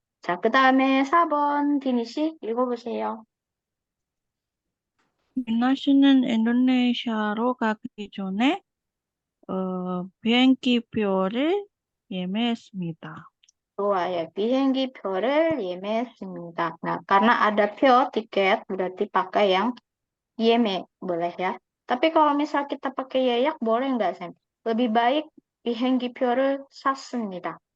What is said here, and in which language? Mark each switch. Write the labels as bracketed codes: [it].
[ko] 자, 그 다음에 4번 디니 씨 읽어보세요. 민나 씨는 인도네시아로 가기 전에 비행기표를 예매했습니다. 좋아요. 비행기 표를 예매했습니다. [id] Nah, karena ada 표, tiket, berarti pakai yang 예매, boleh ya. Tapi kalau misal kita pakai 예약, boleh nggak, Sam? Lebih baik [ko] 비행기 표를 샀습니다.